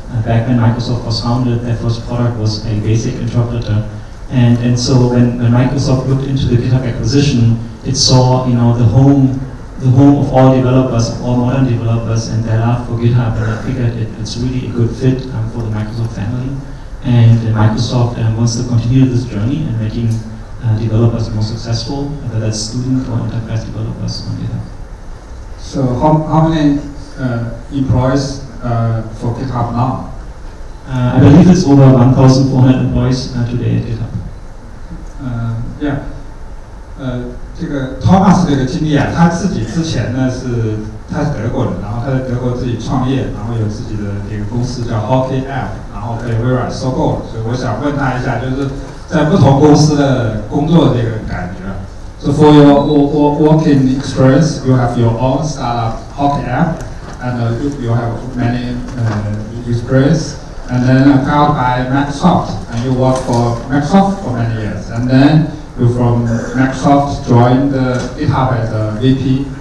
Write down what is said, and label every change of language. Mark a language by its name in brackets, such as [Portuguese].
[English] Back when Microsoft was founded, their first product was a basic interpreter, and so when Microsoft looked into the GitHub acquisition, it saw the home of all developers, of all modern developers, and their love for GitHub, and I figured it's really a good fit for the Microsoft family, and Microsoft wants to continue this journey and making developers more successful, whether that's student or enterprise developers on GitHub. So how many employees for GitHub now? I believe it's over 1,400 employees today at GitHub. Yeah. [Chinese] 这个 Thomas 这个经历啊，他自己之前呢他是德国人，然后他在德国自己创业，然后有自己的这个公司叫 Hockey App， 然后被微软收购了。所以我想问他一下，就是在不同公司的工作的这个感觉。 [English] So for your working experience, you have your own startup Hockey App, and you have many experience, and then acquired by Microsoft, and you work for Microsoft for many years, and then you from Microsoft joined GitHub as a VP.